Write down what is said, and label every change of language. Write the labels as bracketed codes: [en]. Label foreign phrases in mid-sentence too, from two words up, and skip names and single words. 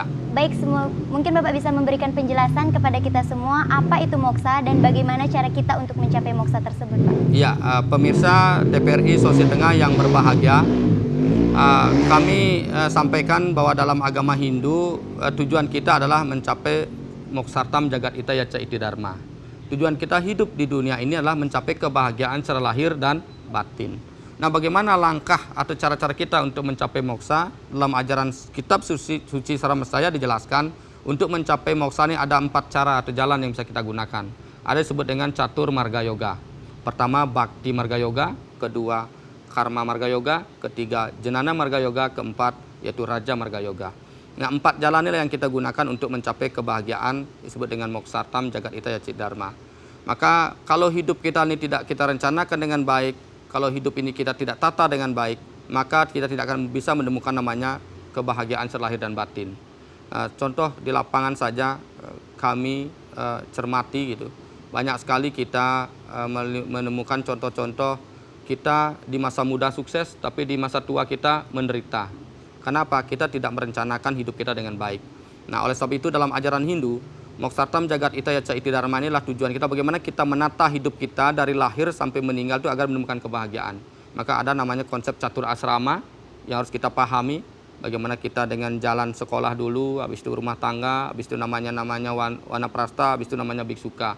[id] Baik, mungkin Bapak bisa memberikan penjelasan kepada kita semua apa itu moksa dan bagaimana cara kita untuk mencapai moksa tersebut, Pak. Iya, pemirsa TPRI Sulawesi Tengah yang berbahagia, kami sampaikan bahwa dalam agama Hindu tujuan kita adalah mencapai [sa] moksartam jagat itaya ca iti dharma. [id] Tujuan kita hidup di dunia ini adalah mencapai kebahagiaan secara lahir dan batin. Nah, bagaimana langkah atau cara-cara kita untuk mencapai moksa? Dalam ajaran kitab suci Saramestaya dijelaskan untuk mencapai moksa ini ada 4 cara atau jalan yang bisa kita gunakan. Ada disebut dengan catur marga yoga. Pertama, bhakti marga yoga. Kedua, karma marga yoga. Ketiga, jenana marga yoga. Keempat, yaitu raja marga yoga. Nah, 4 jalan inilah yang kita gunakan untuk mencapai kebahagiaan disebut dengan [sa] moksartam jagat itaya ca iti dharma. [id] Maka kalau hidup kita ini tidak kita rencanakan dengan baik, kalau hidup ini kita tidak tata dengan baik, maka kita tidak akan bisa menemukan namanya kebahagiaan secara lahir dan batin. Contoh di lapangan saja kami cermati gitu. Banyak sekali kita menemukan contoh-contoh kita di masa muda sukses, tapi di masa tua kita menderita. Kenapa? Kita tidak merencanakan hidup kita dengan baik. Nah, oleh sebab itu dalam ajaran Hindu, [sa] moksartam jagat itaya ca iti dharma [id] inilah tujuan kita, bagaimana kita menata hidup kita dari lahir sampai meninggal itu agar menemukan kebahagiaan. Maka ada namanya konsep catur asrama yang harus kita pahami, bagaimana kita dengan jalan sekolah dulu, habis itu rumah tangga, habis itu namanya wanaprastha, habis itu namanya biksuka.